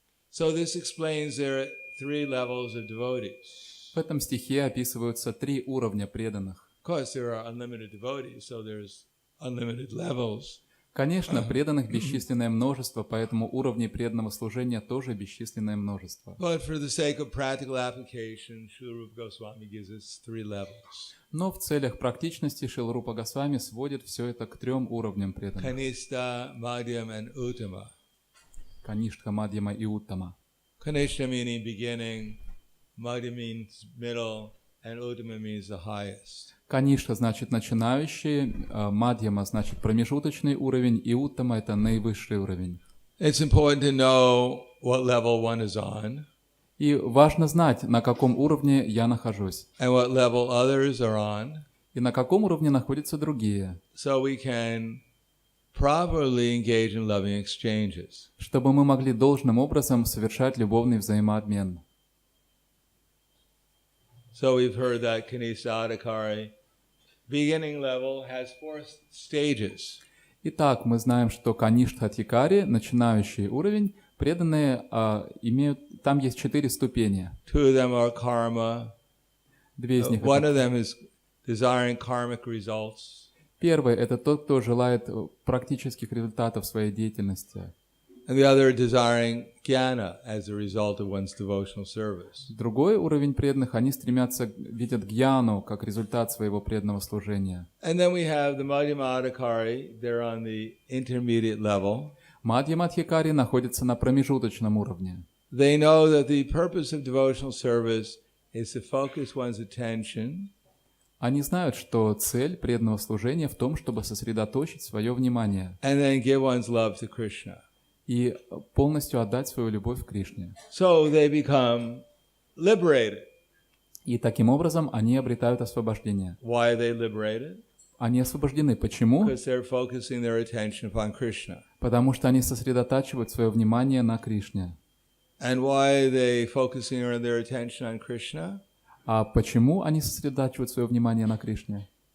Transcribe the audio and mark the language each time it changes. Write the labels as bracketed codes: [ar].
[en] So this explains there are three levels of devotees. [ru] В этом стихе описываются три уровня преданных. [en] Of course, there are unlimited devotees, so there's unlimited levels. [ru] Конечно, преданных бесчисленное множество, поэтому уровней преданного служения тоже бесчисленное множество. [en] But for the sake of practical application, Srila Rupa Goswami gives us three levels. [ru] Но в целях практичности Шрила Рупа Госвами сводит все это к трем уровням преданных. [en] Kanishta, Madhyam, and Uttama. [ru] Каништха, Мадьяма и Уттама. [en] Kanishta meaning beginning, Madhyam means middle, and Uttama means the highest. [ru] Каништха значит начинающий, Мадьяма значит промежуточный уровень, и Уттама это наивысший уровень. [en] It's important to know what level one is on. [ru] И важно знать, на каком уровне я нахожусь. [en] And what level others are on. [ru] И на каком уровне находятся другие. [en] So we can properly engage in loving exchanges. [ru] чтобы мы могли должным образом совершать любовный взаимообмен. [en] So we've heard that Kanisa-adhikari beginning level has 4 stages. [ru] Итак, мы знаем, что Каништха-адхикари, начинающий уровень, преданные имеют, там есть 4 ступени. [en] 2 of them are karma. [ru] Две из них [en] One [ru] это... [en] of them is desiring karmic results. [ru] Первый – это тот, кто желает практических результатов своей деятельности. [en] And the other desiring jnana as a result of one's devotional service. [ru] Другой уровень преданных, они стремятся, видят гьяну как результат своего преданного служения. [en] And then we have the Madhyama-adhikari, they're on the intermediate level. [ru] Мадьяма-адхикари находятся на промежуточном уровне. [en] They know that the purpose of devotional service is to focus one's attention [ru] Они знают, что цель преданного служения в том, чтобы сосредоточить свое внимание [en] and then give one's love to Krishna. [ru] и полностью отдать свою любовь Кришне. [en] So they become liberated. [ru] И таким образом они обретают освобождение. [en] Why are they liberated? [ru] Они освобождены. Почему? [en] Because they're focusing their attention upon Krishna. [ru] Потому что они сосредотачивают свое внимание на Кришне. [en] And why are they focusing their attention on Krishna? [ru] А почему они сосредотачивают свое внимание на Кришне?